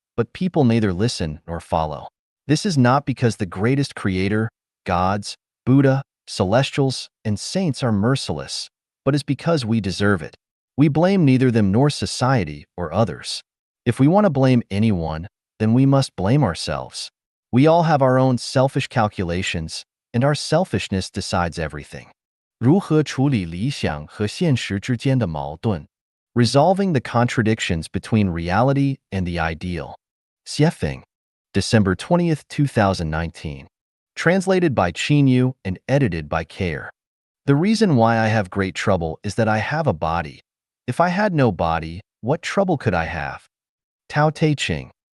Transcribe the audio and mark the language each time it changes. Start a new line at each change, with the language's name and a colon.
English: But people neither listen nor follow. This is not because the greatest creator, gods, Buddha, celestials, and saints are merciless, but is because we deserve it. We blame neither them nor society or others. If we want to blame anyone, then we must blame ourselves. We all have our own selfish calculations, and our selfishness decides everything.
Chinese: 如何处理理想和现实之间的矛盾?
English: Resolving the contradictions between reality and the ideal. Purifying. December 20th, 2019. Translated by Chinyu and edited by Care. The reason why I have great trouble is that I have a body. If I had no body, what trouble could I have? Tao Te Ching.